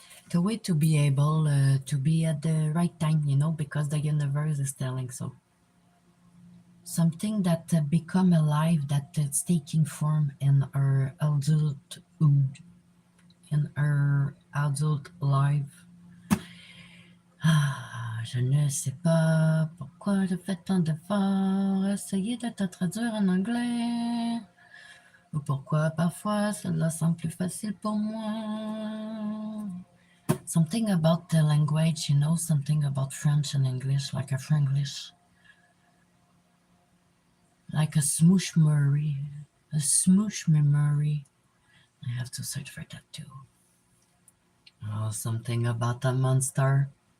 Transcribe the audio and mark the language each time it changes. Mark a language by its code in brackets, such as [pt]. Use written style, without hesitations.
[en] The way to be able to be at the right time, you know, because the universe is telling so. Something that become alive, that it's taking form in our adulthood, in our adult life. [fr] Ah, je ne sais pas pourquoi je fais tant d'efforts, essayer de te traduire en anglais. Ou pourquoi parfois cela semble plus facile pour moi. [en] Something about the language, you know, something about French and English, like a Franglish. Like a smoosh memory. A smoosh memory. I have to search for that too. Oh, something about a monster.